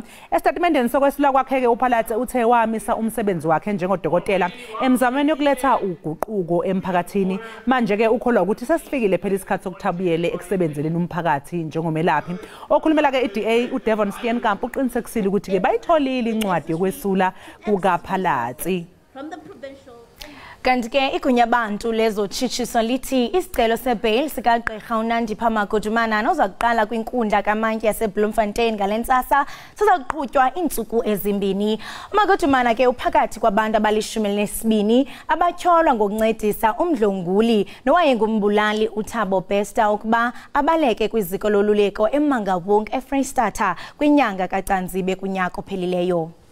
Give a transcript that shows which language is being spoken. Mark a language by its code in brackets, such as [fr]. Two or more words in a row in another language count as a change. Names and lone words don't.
[zu] Estatementeni sokwesilwa kwakhe ke uPhalatsi uthe wamisa umsebenzi wakhe njengodokotela emzamweni yokuletha uguquko emphakathini. Manje ke ukholwa ukuthi sesifikile phela isikhathi sokuthabuyele sebenzeleni umphakathi njengomelaphi. Okhulumela ke iDA uDevon Steenkamp uqinisekisile ukuthi ke bayitholile incwadi yokwesula kukaPhalatsi. [xh] Kanti ke igunya abantu lezotshishiso lithi isicelo sebail sikagqirha uNandipha Magudumana noza kuqala kwinkundla kamantyi yaseBloemfontein ngalentsasa siza kuqhutywa iintsuku ezimbini. Magudumana ke uphakathi kwabantu abali-12 abatyholwa ngokuncedisa umdlonguli nowayengumbulali uThabo Bester ukuba abaleke kwiziko loluleko eMangaung eFreystata kwinyanga kaCanzibe kunyaka ophelileyo.